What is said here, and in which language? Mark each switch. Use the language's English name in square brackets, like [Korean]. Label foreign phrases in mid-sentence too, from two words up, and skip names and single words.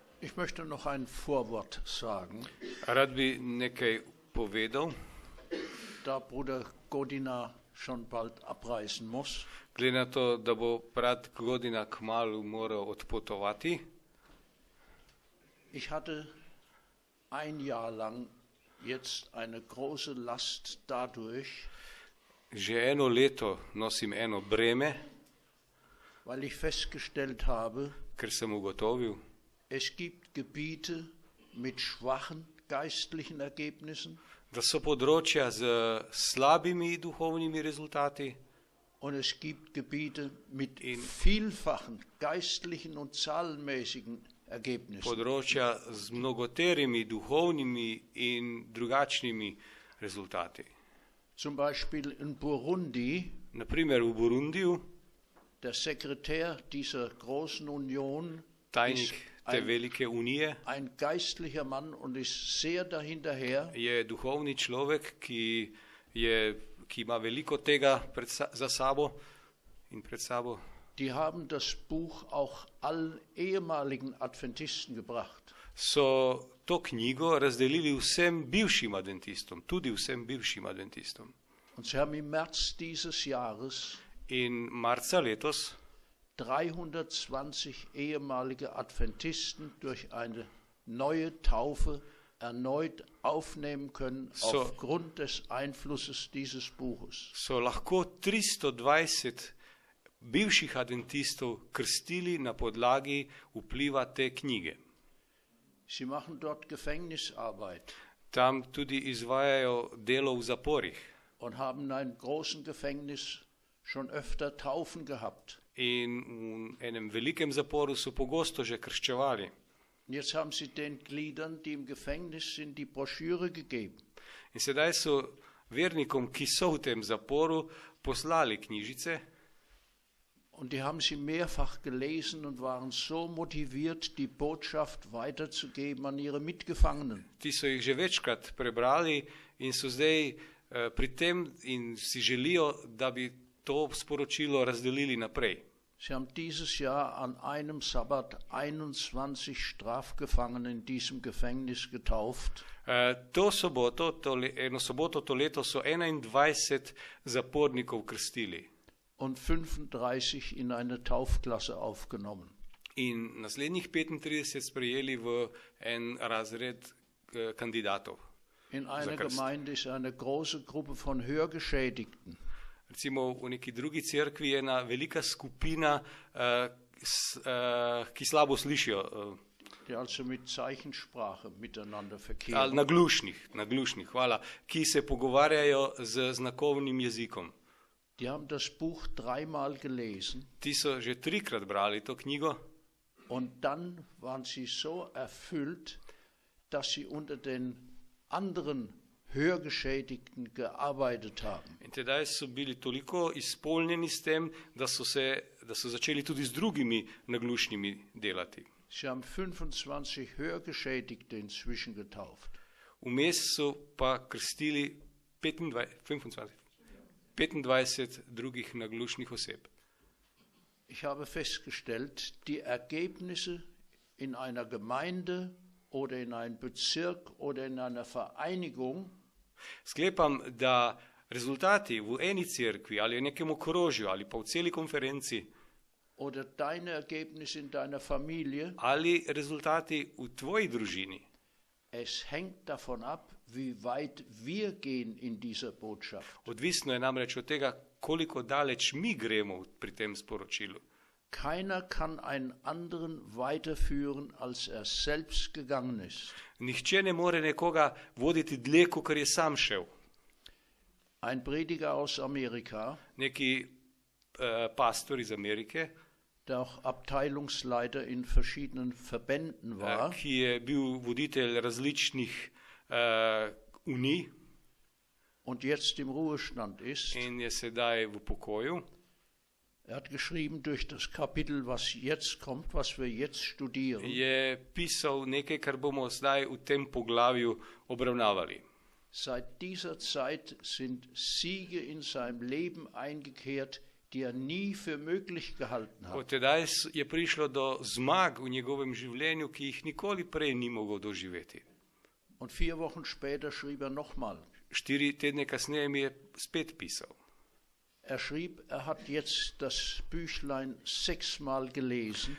[German] Ich möchte noch ein Vorwort sagen, [Slovenian] Rad bi nekaj povedal, [German] da Bruder Godina schon bald abreisen muss. [Slovenian] glede na to, da bo brat Godina kmalu moral odpotovati. [German] Ich hatte ein Jahr lang jetzt eine große Last dadurch, [Slovenian] Že eno leto nosim eno breme, [German] weil ich festgestellt habe, [Slovenian] ker sem ugotovil, [German] es gibt Gebiete mit schwachen geistlichen Ergebnissen [Slovenian] da so področja z slabimi duhovnimi rezultati [German] und es gibt Gebiete mit vielfachen geistlichen und zahlenmäßigen Ergebnissen. [Slovenian] področja z mnogoterimi duhovnimi in drugačnimi rezultati. [German] Zum Beispiel in Burundi, [Slovenian] Naprimer v Burundiju, [German] der Sekretär dieser großen Union [Slovenian] tajnik te velike unije, [German] ein geistlicher Mann und ist sehr dahinterher. [Slovenian] je duhovni človek, ki ima veliko tega za sabo in pred sabo. [German] Die haben das Buch auch allen ehemaligen Adventisten gebracht. [Slovenian] So to knjigo razdelili vsem bivšim adventistom, tudi vsem bivšim adventistom. [German] Und sie haben im März dieses Jahres [Slovenian] In marca letos [German] 320 ehemalige Adventisten durch eine neue Taufe erneut aufnehmen können aufgrund des Einflusses dieses Buches. [Slovenian] so lahko 320 bivših adventistov krstili na podlagi vpliva te knjige. [German] Sie machen dort Gefängnisarbeit [Slovenian] Tam tudi izvajajo delo v zaporih [German] und haben in einem großen Gefängnis schon öfter Taufen gehabt. [Slovenian] in v enem velikem zaporu so pogosto že krščevali. [German] Und jetzt haben sie den Gliedern, die im Gefängnis sind, die Broschüre gegeben. [Slovenian] In sedaj so vernikom, ki so v tem zaporu, poslali knjižice [German] Und die haben sie mehrfach gelesen und waren so motiviert, die Botschaft weiterzugeben an ihre Mitgefangenen. [Slovenian] Ti so jih že večkrat prebrali in so zdaj pri tem in si želijo, da bi to sporočilo razdelili naprej. [German] Sie haben dieses Jahr an einem Sabbat 21 Strafgefangene in diesem Gefängnis getauft. [Slovenian] Eno soboto to leto so 21 zapornikov krstili. [German] Und 35 in eine Taufklasse aufgenommen. [Slovenian] In naslednjih 35 sprejeli v en razred kandidatov. [German] In einer Gemeinde ist eine große Gruppe von Hörgeschädigten. [Slovenian] Recimo v neki drugi cerkvi je ena velika skupina, ki slabo slišijo. [German] Die also mit Zeichensprache miteinander verkehren. [Slovenian] Naglušnih, hvala, ki se pogovarjajo z znakovnim jezikom. [German] Die haben das Buch 3-mal gelesen. [Slovenian] Ti so že 3-krat brali to knjigo. [German] Und dann waren sie so erfüllt, dass sie unter den anderen Hörgeschädigten gearbeitet haben. [Slovenian] In tedaj so bili toliko izpolnjeni s tem, da so začeli tudi z drugimi naglušnimi delati. [German] Sie haben 25 Hörgeschädigte inzwischen getauft. [Slovenian] Vmes so pa krstili 25 drugih naglušnih oseb. [German] Ich habe festgestellt, die Ergebnisse in einer Gemeinde oder in einem Bezirk oder in einer Vereinigung [Slovenian] Sklepam, da rezultati v eni cerkvi ali v nekem okrožju ali pa v celi konferenci [German] oder deine Ergebnisse in deiner Familie, [Slovenian] ali rezultati v tvoji družini, [German] es hängt davon ab, wie weit wir gehen in dieser Botschaft. [Slovenian] odvisno je namreč od tega, koliko daleč mi gremo pri tem sporočilu. [German] Keiner kann einen anderen weiterführen, als er selbst gegangen ist. [Slovenian] Nihče ne more nekoga voditi dlje, kot je sam šel. [German] Ein Prediger aus Amerika, [Slovenian] Neki pastor iz Amerike, [German] der auch Abteilungsleiter in verschiedenen Verbänden war, [Slovenian] ki je bil voditelj različnih unij [German] und jetzt im Ruhestand ist. [Slovenian] in je sedaj v pokoju. [German] Er hat geschrieben durch das Kapitel, was jetzt kommt, was wir jetzt studieren. [Slovenian] Je pisal nekaj, kar bomo zdaj v tem poglavju obravnavali. [German] Seit dieser Zeit sind Siege in seinem Leben eingekehrt, die er nie für möglich gehalten [Slovenian] Od [German] hat. [Slovenian] tedaj je prišlo do zmag v njegovem življenju, ki jih nikoli prej ni mogel doživeti. [German] Und 4 Wochen später schrieb er nochmal. [Slovenian] 4 tedne kasneje mi je spet pisal. [German] Er schrieb, er hat jetzt das Büchlein 6-mal gelesen.